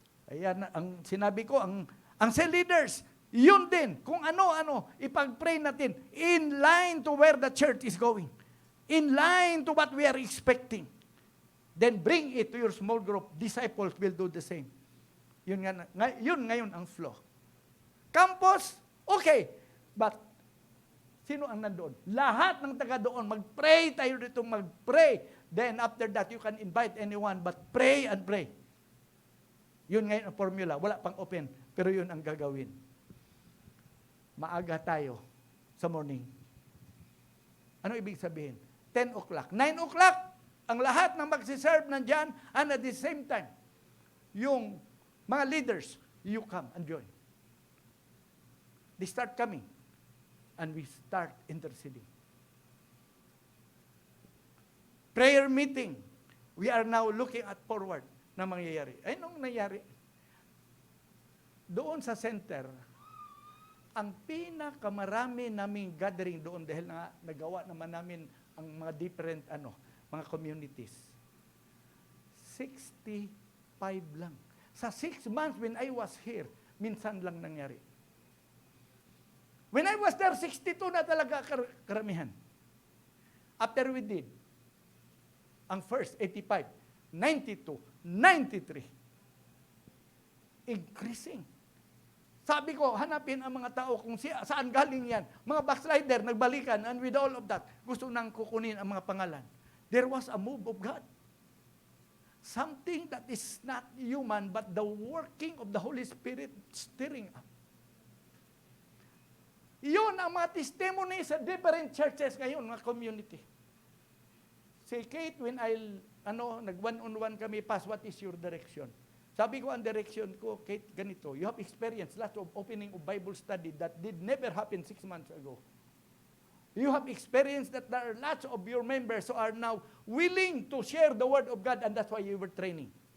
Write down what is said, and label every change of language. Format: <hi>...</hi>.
<tl>Ayan, ang sinabi ko, ang cell leaders, yun din. Kung ano-ano, ipag-pray natin</tl> <en>in line to where the church is going. In line to what we are expecting. Then bring it to your small group. Disciples will do the same.</en> <tl>Yun ngayon ang flow. Campus, okay. But, sino ang nandoon? Lahat ng taga doon, mag-pray tayo dito, mag-pray.</tl> <en>Then after that, you can invite anyone, but pray and pray.</en> <tl>Yun ngayon ang formula. Wala pang open, pero yun ang gagawin. Maaga tayo sa morning. Ano ibig sabihin? 10 o'clock. 9 o'clock, ang lahat ng magsiserve nandyan,</tl> <en>and at the same time,</en> <tl>yung mga leaders,</tl> <en>you come and join. They start coming, and we start interceding. Prayer meeting, we are now looking at forward</en> <tl>na mangyayari. Ay, nung nangyari, doon sa center, ang pinakamarami naming gathering doon dahil nagawa naman namin ang mga different mga communities. 65 lang. Sa 6 months</tl> <en>when I was here,</en> <tl>minsan lang nangyari.</tl> <en>When I was there, 62</en> <tl>na talaga karamihan.</tl> <en>After we did, ang first, 85, 92, 93. Increasing.</en> <tl>Sabi ko, hanapin ang mga tao kung saan galing yan. Mga backslider, nagbalikan, and with all of that, gusto nang kukunin ang mga pangalan.</tl> <en>There was a move of God. Something that is not human, but the working of the Holy Spirit stirring up.</en> <tl>Yun ang mga testimony sa different churches ngayon, mga community. Si Kate, when nag-one-on-one kami, Pas,</tl> <en>what is your direction?</en> <tl>Sabi ko, ang direction ko, Kate, ganito,</tl> <en>you have experienced lots of opening of Bible study that did never happen 6 months ago. You have experienced that there are lots of your members who are now willing to share the Word of God, and that's why you were training.</en>